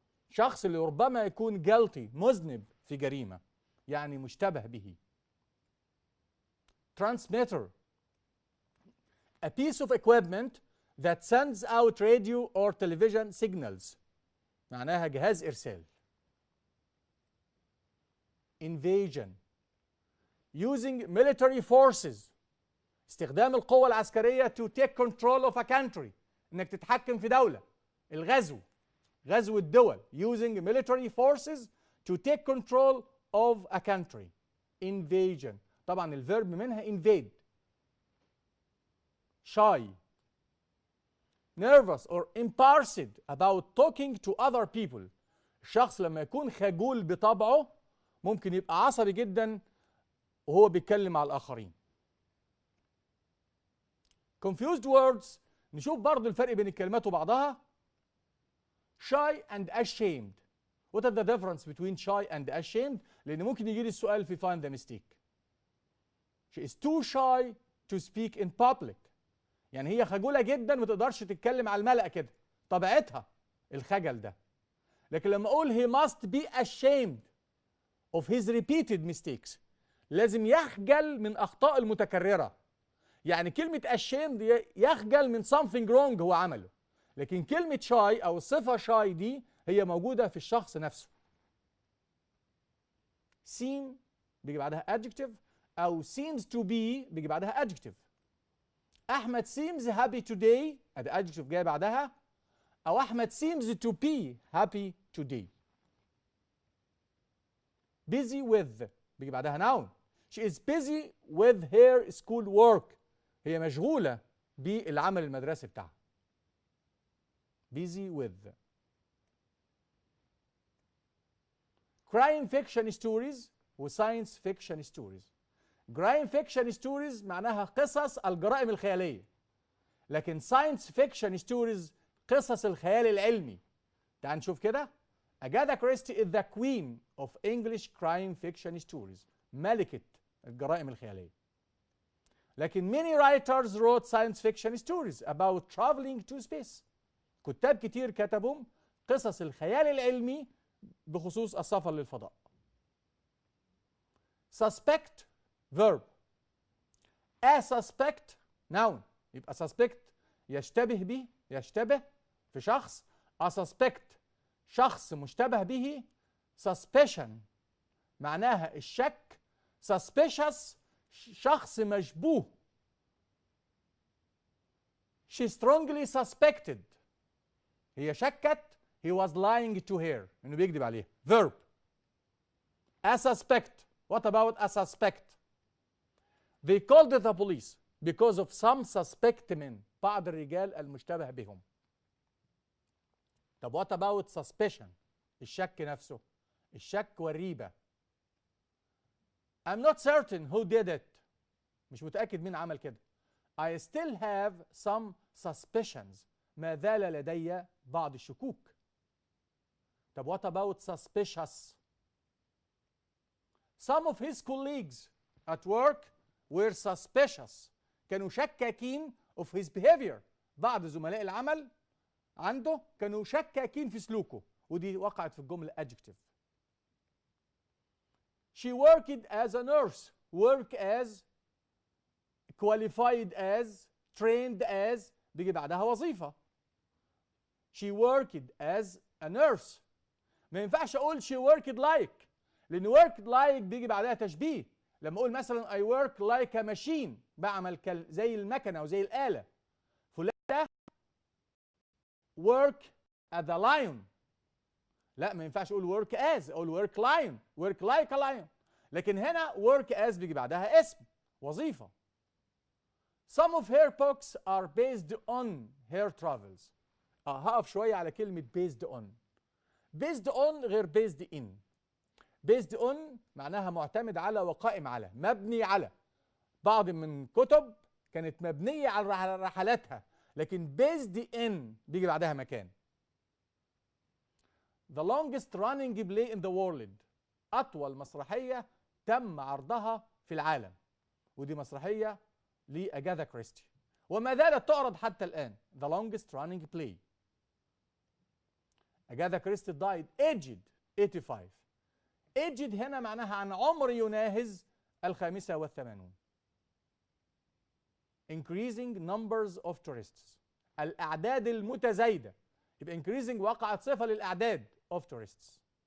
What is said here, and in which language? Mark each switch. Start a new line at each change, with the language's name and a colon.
Arabic: شخص اللي ربما يكون guilty مذنب في جريمة، يعني مشتبه به.
English: transmitter a piece of equipment that sends out radio or television signals.
Arabic: معناها جهاز إرسال.
English: invasion using military forces.
Arabic: استخدام القوة العسكرية
English: to take control of a country.
Arabic: انك تتحكم في دولة. الغزو، غزو الدول.
English: using military forces to take control of a country.
Arabic: invasion طبعا الفيرب منها invade.
English: shy nervous or embarrassed about talking to other people.
Arabic: الشخص لما يكون خجول بطبعه ممكن يبقى عصبي جدا وهو بيتكلم مع الآخرين.
English: confused words
Arabic: نشوف برضو الفرق بين الكلمات وبعضها.
English: shy and ashamed. what is the difference between shy and ashamed؟
Arabic: لأن ممكن يجي لي السؤال في
English: find the mistake. she is too shy to speak in public.
Arabic: يعني هي خجولة جدا ما تقدرش تتكلم على الملأ كده، طبيعتها الخجل ده. لكن لما أقول
English: he must be ashamed of his repeated mistakes،
Arabic: لازم يخجل من أخطاء المتكررة. يعني كلمة ashamed يخجل من
English: something wrong
Arabic: هو عمله، لكن كلمة shy أو الصفة shy دي هي موجودة في الشخص نفسه.
English: seem
Arabic: بيجي بعدها
English: adjective أو seems to be بيجي بعدها adjective. أحمد seems happy today
Arabic: أدي
English: adjective
Arabic: جاي بعدها، أو
English: أحمد seems to be happy today. busy with بيجي بعدها noun. she is busy with her school work.
Arabic: هي مشغولة بالعمل المدرسي بتاعها.
English: busy with. crime fiction stories و science fiction stories. crime fiction stories
Arabic: معناها قصص الجرائم الخيالية، لكن
English: science fiction stories
Arabic: قصص الخيال العلمي. تعال نشوف كده.
English: اجاثا كريستي is the queen of English crime fiction stories.
Arabic: ملكة الجرائم الخيالية. لكن
English: many writers wrote science fiction stories about traveling to space.
Arabic: كتاب كتير كتبوا قصص الخيال العلمي بخصوص السفر للفضاء.
English: suspect verb. a suspect noun.
Arabic: يبقى suspect يشتبه به، يشتبه في شخص.
English: a suspect
Arabic: شخص مشتبه به. suspicion معناها الشك. suspicious شخص مشبوه.
English: she strongly suspected
Arabic: هي شكت
English: he was lying to her
Arabic: انه بيكذب عليها.
English: verb. a suspect. what about a suspect؟ they called the police because of some suspect men.
Arabic: بعض الرجال المشتبه بهم. طب
English: what about suspicion؟
Arabic: الشك نفسه، الشك والريبة.
English: I'm not certain who did it.
Arabic: مش متأكد مين عمل كده.
English: I still have some suspicions.
Arabic: ما زال لدي بعض الشكوك. طب
English: what about suspicious؟ Some of his colleagues at work were suspicious.
Arabic: كانوا شكاكين
English: of his behavior.
Arabic: بعض زملاء العمل عنده كانوا شكاكين في سلوكه، ودي وقعت في الجملة adjective.
English: She worked as a nurse. work as qualified as trained as
Arabic: بيجي بعدها وظيفة.
English: She worked as a nurse.
Arabic: ما ينفعش أقول
English: she worked like،
Arabic: لأن
English: worked like
Arabic: بيجي بعدها تشبيه، لما اقول مثلا
English: I work like a machine،
Arabic: بعمل زي المكنه او زي الاله، فلان ده
English: work at the lion،
Arabic: لا ما ينفعش اقول work as، اقول work lion،
English: work like a lion.
Arabic: لكن هنا
English: work as
Arabic: بيجي بعدها اسم وظيفه.
English: Some of her books are based on her travels.
Arabic: هقف شويه على كلمه based on.
English: based on غير based in.
Arabic: based on معناها معتمد على وقائم على، مبني على. بعض من كتب كانت مبنيه على رحلاتها، لكن
English: based in
Arabic: بيجي بعدها مكان.
English: The longest running play in the world،
Arabic: أطول مسرحية تم عرضها في العالم، ودي مسرحية لأجاثا كريستي وما زالت تعرض حتى الآن.
English: The longest running play. أجاثا كريستي died aged 85.
Arabic: aged هنا معناها عن عمر يناهز 85.
English: Increasing numbers of tourists،
Arabic: الأعداد المتزايدة، يبقى
English: increasing
Arabic: وقعت صفة للأعداد
English: of tourists.